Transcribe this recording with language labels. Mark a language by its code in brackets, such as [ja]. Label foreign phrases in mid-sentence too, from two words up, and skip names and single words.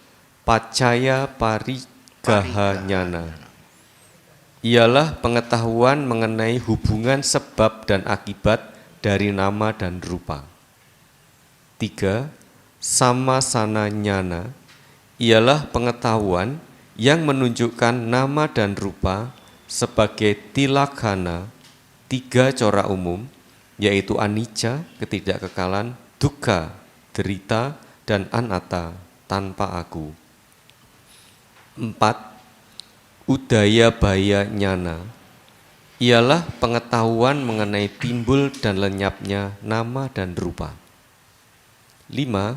[pi] Pacaya parigaha nyana, [id] ialah pengetahuan mengenai hubungan sebab dan akibat dari nama dan rupa. 3. [pi] Samasana nyana, [id] ialah pengetahuan yang menunjukkan nama dan rupa sebagai tilakhana 3 corak umum, yaitu anicca, ketidakkekalan, dukkha, derita, dan anatta, tanpa aku. 4. [pi] Udaya baya nyana, [id] ialah pengetahuan mengenai timbul dan lenyapnya nama dan rupa. 5.